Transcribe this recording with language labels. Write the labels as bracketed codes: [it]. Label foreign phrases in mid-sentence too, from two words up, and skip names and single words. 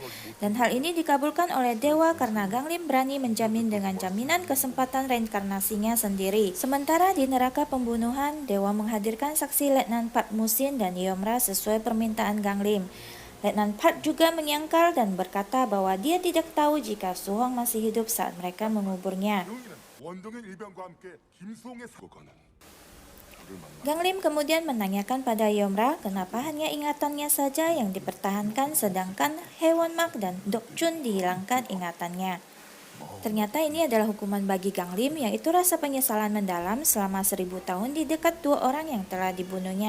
[id] Dan hal ini dikabulkan oleh Dewa karena Gang Lim berani menjamin dengan jaminan kesempatan reinkarnasinya sendiri. Sementara di neraka pembunuhan, Dewa menghadirkan saksi Letnan Pat Musin dan Yomra sesuai permintaan Gang Lim. Letnan Pat juga menyangkal dan berkata bahwa dia tidak tahu jika Su Hong masih hidup saat mereka menguburnya. [ko] 원동의 일병과 함께 김수홍의 사고는 [id] Gang Lim kemudian menanyakan pada Yomra kenapa hanya ingatannya saja yang dipertahankan sedangkan Hewan Mak dan Dok Chun dihilangkan ingatannya. Ternyata ini adalah hukuman bagi Gang Lim, yaitu rasa penyesalan mendalam selama 1000 tahun di dekat dua orang yang telah dibunuhnya.